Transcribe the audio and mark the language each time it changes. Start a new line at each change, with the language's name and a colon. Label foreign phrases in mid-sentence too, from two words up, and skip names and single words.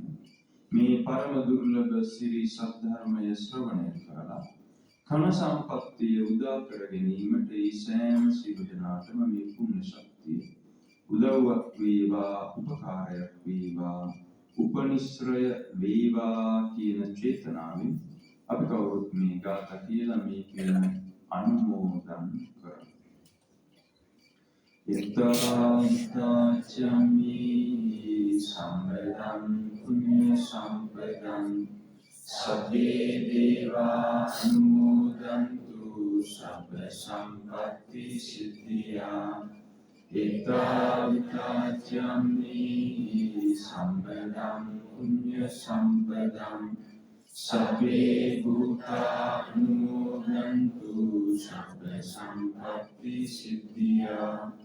Sinhala: මේ පරම දුර්ලභ සිරි සද්ධර්මය ශ්‍රවණය කරලා කන සම්පත්තිය උදා කර ගැනීමට ඒ සෑම සියලු දෙනාටම මේ පුණ්‍ය ශක්තිය උදව්වක් වේවා උපකාරයක් වේවා උපනිශ්‍රය වේවා කියන චේතනාවෙන් අපි කවුරුත් මේ ගාථා කියලා මේ කියන අනුමෝදන් කරමු.
Pali: යත්තාචමි සම්බදං පුඤ්ඤ සම්පදං සබ්බේ දේවා අනුමෝදන්තු සබ්බ සම්පත්ති සිද්ධියා. යත්තාචමි සම්බදං පුඤ්ඤ සම්පදං සබ්බේ භූතා අනුමෝදන්තු සබ්බ සම්පත්ති සිද්ධියා.